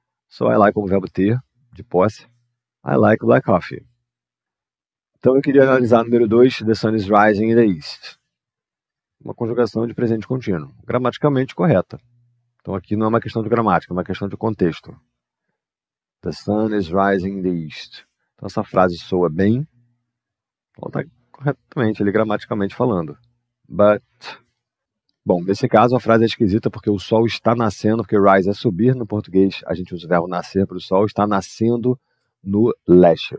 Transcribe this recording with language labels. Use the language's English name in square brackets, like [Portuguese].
[Portuguese] Só [English] I like [Portuguese] como verbo ter, de posse. [English] I like black coffee. [Portuguese] Então eu queria analisar número 2, [English] the sun is rising in the east. [Portuguese] Uma conjugação de presente contínuo, gramaticalmente correta. Então aqui não é uma questão de gramática, é uma questão de contexto. [English] The sun is rising in the east. [Portuguese] Então essa frase soa bem, ela está corretamente ali gramaticalmente falando. But, bom, nesse caso a frase é esquisita porque o sol está nascendo, porque rise é subir, no português a gente usa o verbo nascer para o sol, está nascendo no leste.